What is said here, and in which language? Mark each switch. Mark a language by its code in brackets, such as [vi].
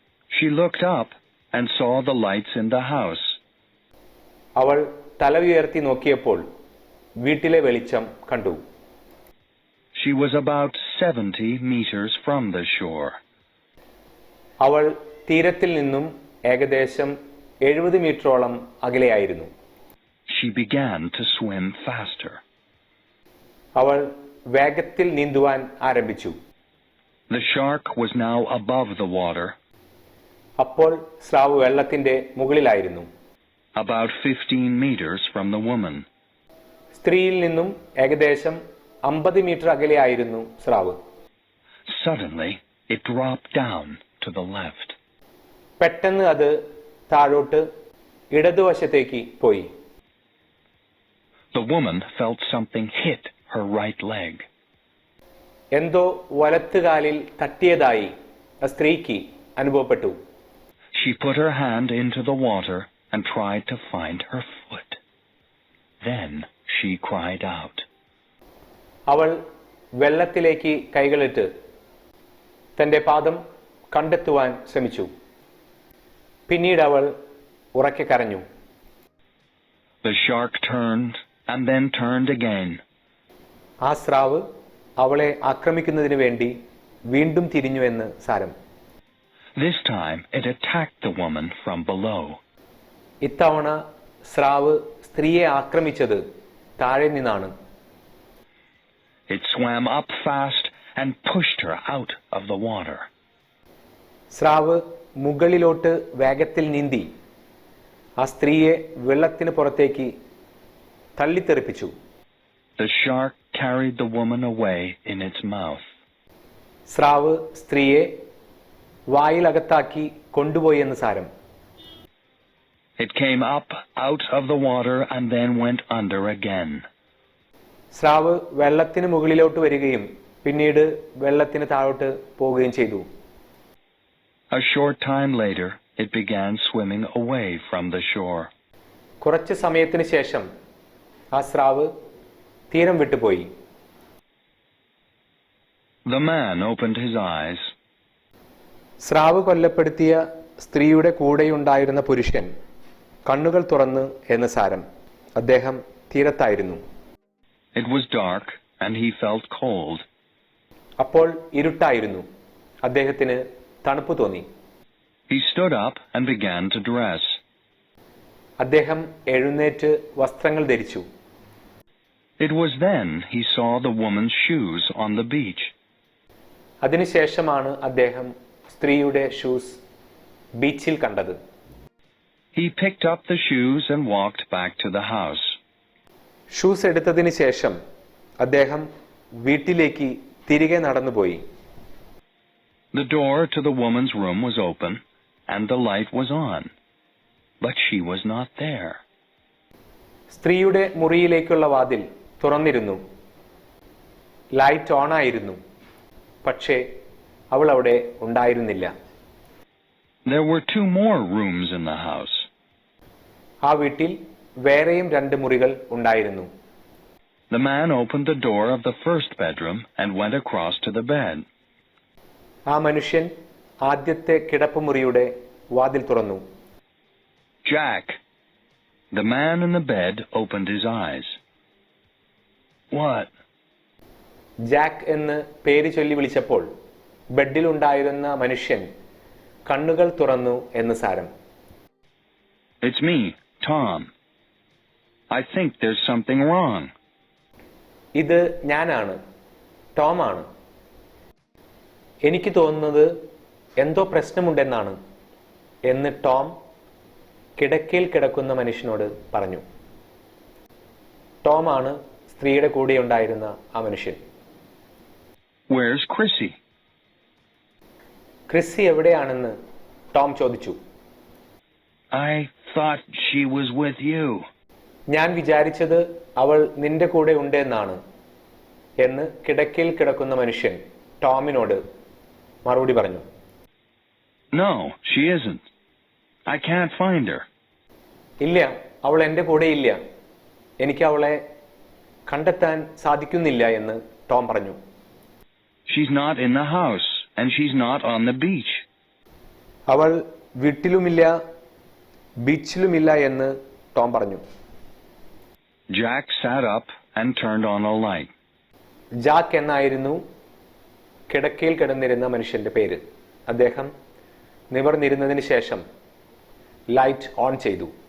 [en] She looked up and saw the lights in the house. [ml] അവൾ തല ഉയർത്തി നോക്കിയപ്പോൾ വീട്ടിലെ വെളിച്ചം കണ്ടു. [en] She was about 70 meters from the shore. [ml] അവൾ തീരത്തിൽ നിന്നും ഏകദേശം 70 മീറ്ററോളം അകലെയായിരുന്നു. [en] She began to swim faster. [ml] അവൾ വേഗത്തിൽ നീന്തുവാൻ ആരംഭിച്ചു. [en] The shark was now above the water, [ml] അപ്പോൾ സ്രാവ് വെള്ളത്തിന്റെ മുകളിലായിരുന്നു. [en] about 15 meters from the woman. [ml] സ്ത്രീയിൽ നിന്നും ഏകദേശം 50 മീറ്റർ അകലെയായിരുന്നു സ്രാവ്. [en] Suddenly, it dropped down to the left. [ml] പെട്ടെന്ന് അത് താഴോട്ട് ഇടതുവശത്തേക്ക് പോയി. [en] The woman felt something hit her right leg. [ml] എന്തോ വലത്തുകാലിൽ തട്ടിയതായി ആ സ്ത്രീക്ക് അനുഭവപ്പെട്ടു. [en] She put her hand into the water and tried to find her foot. Then she cried out. [ml] അവൾ വെള്ളത്തിലേക്ക് കൈകളിട്ട് തന്റെ പാദം കണ്ടെത്തുവാൻ ശ്രമിച്ചു. പിന്നീട് അവൾ ഉറക്കെ കരഞ്ഞു. [en] The shark turned and then turned again. [ml] ആ സ്രാവ് അവളെ ആക്രമിക്കുന്നതിന് വേണ്ടി വീണ്ടും തിരിഞ്ഞു എന്ന് സാരം. [en] This time it attacked the woman from below. [ml] ഇത്തവണ സ്രാവ് സ്ത്രീയെ ആക്രമിച്ചത് താഴെ നിന്നാണ്. [en] It swam up fast and pushed her out of the water. [ml] സ്രാവ് മുകളിലോട്ട് വേഗത്തിൽ നീന്തി ആ സ്ത്രീയെ വെള്ളത്തിന് പുറത്തേക്ക് തള്ളിത്തെറിപ്പിച്ചു. [en] The shark carried the woman away in its mouth. [ml] സ്രാവ് സ്ത്രീയെ വായിലകത്താക്കി കൊണ്ടുപോയി എന്ന് സാരം. [en] It came up out of the water and then went under again. [ml] സ്രാവ് വെള്ളത്തിന് മുകളിലോട്ട് വരികയും പിന്നീട് വെള്ളത്തിന് താഴോട്ട് പോവുകയും ചെയ്തു. [en] A short time later, it began swimming away from the shore. [ml] കുറച്ച് സമയത്തിന് ശേഷം ആ സ്രാവ് തീരം വിട്ടുപോയി. [en] The man opened his eyes. [ml] സ്രാവ് കൊല്ലപ്പെടുത്തിയ സ്ത്രീയുടെ കൂടെയുണ്ടായിരുന്ന പുരുഷൻ കണ്ണുകൾ തുറന്ന് എന്ന് സാരം. അദ്ദേഹം തീരത്തായിരുന്നു. [en] It was dark and he felt cold. [ml] അപ്പോൾ ഇരുട്ടായിരുന്നു. അദ്ദേഹത്തിന് തണുപ്പ് തോന്നി. [en] He stood up and began to dress. [ml] അദ്ദേഹം എഴുന്നേറ്റ് വസ്ത്രങ്ങൾ ധരിച്ചു. [en] It was then he saw the woman's shoes on the beach. [ml] അതിനുശേഷമാണ് അദ്ദേഹം സ്ത്രീയുടെ ഷൂസ് ബീച്ചിൽ കണ്ടത്. [en] He picked up the shoes and walked back to the house. [ml] Shoes എടുത്തതിന് ശേഷം അദ്ദേഹം വീട്ടിലേക്ക് തിരികെ നടന്നുപോയി. [en] The door to the woman's room was open and the light was on, but she was not there. [ml] സ്ത്രീയുടെ മുറിയിലേക്കുള്ള വാതിൽ തുറന്നിരുന്നു. ലൈറ്റ് ഓൺ ആയിരുന്നു. പക്ഷേ അവൾ അവിടെ ഉണ്ടായിരുന്നില്ല. [en] There were 2 more rooms in the house. [ml] ആ വീട്ടിൽ വേറെയും 2 മുറികൾ ഉണ്ടായിരുന്നു. [en] The man opened the door of the first bedroom and went across to the bed. [ml] ആ മനുഷ്യൻ ആദ്യത്തെ കിടപ്പുമുറിയുടെ വാതിൽ തുറന്നു. [en] Jack. The man in the bed opened his eyes. What? [ml] Jack എന്ന് പേര് ചൊല്ലി വിളിച്ചപ്പോൾ ബെഡിലുണ്ടായിരുന്ന മനുഷ്യൻ കണ്ണുകൾ തുറന്നു എന്ന് സാരം. [en] It's me, Tom. I think there's something wrong. [ml] ഇത് ഞാനാണ്, ടോം ആണ്. എനിക്ക് തോന്നുന്നത് എന്തോ പ്രശ്നമുണ്ടെന്നാണ് എന്ന് ടോം കിടക്കയിൽ കിടക്കുന്ന മനുഷ്യനോട് പറഞ്ഞു. ടോം ആണ് സ്ത്രീയുടെ കൂടെ ഉണ്ടായിരുന്ന ആ മനുഷ്യൻ. [en] Where's Chrissy? [ml] ക്രിസ്സി എവിടെയാണെന്ന് ടോം ചോദിച്ചു. [en] I thought she was with you. [ml] ഞാൻ വിചാരിച്ചത് അവൾ നിന്റെ കൂടെ ഉണ്ട് എന്നാണ് എന്ന് കിടക്കയിൽ കിടക്കുന്ന മനുഷ്യൻ ടോമിനോട് മറുപടി പറഞ്ഞു. [en] No, she isn't. I can't find her. [ml] ഇല്ല, അവൾ എൻ്റെ കൂടെ ഇല്ല. എനിക്ക് അവളെ കണ്ടെത്താൻ സാധിക്കുന്നില്ല എന്ന് ടോം പറഞ്ഞു. [en] She's not in the house, and she's not on the beach. [ml] അവൾ വീട്ടിലുമില്ല ബീച്ചിലുമില്ല എന്ന് ടോം പറഞ്ഞു. [en] Jack sat up and turned on a light. [ml] Jack എന്നായിരുന്നു കിടക്കയിൽ കിടന്നിരുന്ന മനുഷ്യന്റെ പേര്. അദ്ദേഹം നിവർന്നിരുന്നതിന് ശേഷം ലൈറ്റ് ഓൺ ചെയ്തു.